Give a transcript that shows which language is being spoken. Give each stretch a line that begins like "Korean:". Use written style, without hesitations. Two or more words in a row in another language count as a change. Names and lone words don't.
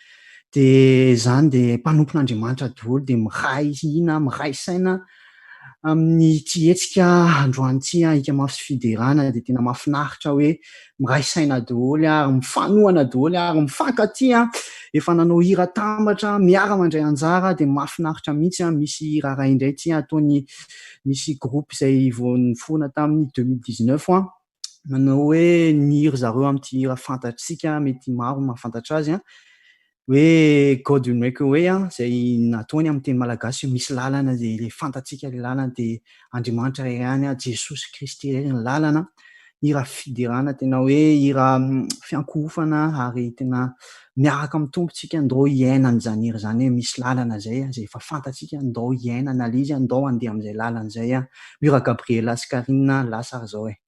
Malagasy: dia izany dia mpanompon'Andriamanitra daholo dia miray hina miray saina amin'ny tietsika androany ika mafy sy fiderana dia tena mahafinaritra hoe miray saina daholo ary mifanohana daholo ary mifankaty efa nanao hira tambatra miara mandray anjara dia mahafinaritra mihitsy misy hira ray indray ataony misy groupe izay vao nifoana tamin'ny 2019 manao hoe niry zareo amin'ity hira fantatsika mety maro mahafantatra azy hoe God will make a way izay nataony amin'ny teny malagasy misy lalana dia le fantatsika le lalana dia Andriamanitra iray ihany Jesosy Kristy iray ny lalana hira fiderana tena hoe hira fiankohofana ary tena miaraka amin'ny tompontsika andao hiaina an'izany hira izany hoe misy lalana izay izay efa fantatsika andao hiaina analizy andao handeha amin'izay lalana izay hira Gabriela sy Karina Lasar izao